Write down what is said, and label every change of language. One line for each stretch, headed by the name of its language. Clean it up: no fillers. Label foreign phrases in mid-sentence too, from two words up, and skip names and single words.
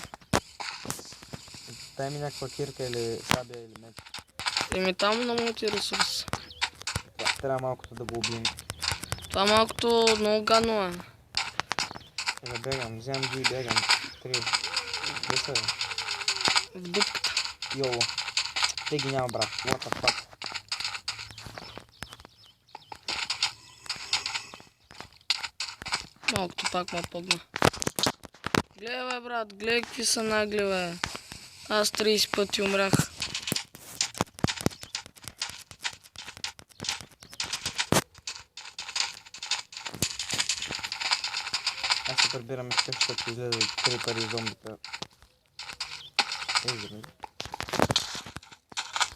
Bulgarian: Дай ми някаква кирка или сабия или мет. Там на моите ресурс. Трябва малкото да го убием. Това малкото много гадно е. Бегам, вземам ги и бегам. 3. Къде са, бе? В дупката. Йоло. Те ги няма, брат.
English: What the fuck?
Bulgarian: Малкото пак ме пъгна. Гледай, бе, брат, гледай какви са нагли, бе. Аз 30 пъти умрях. Аз се прибирам из къщата, като излезе 3 пари зомбита.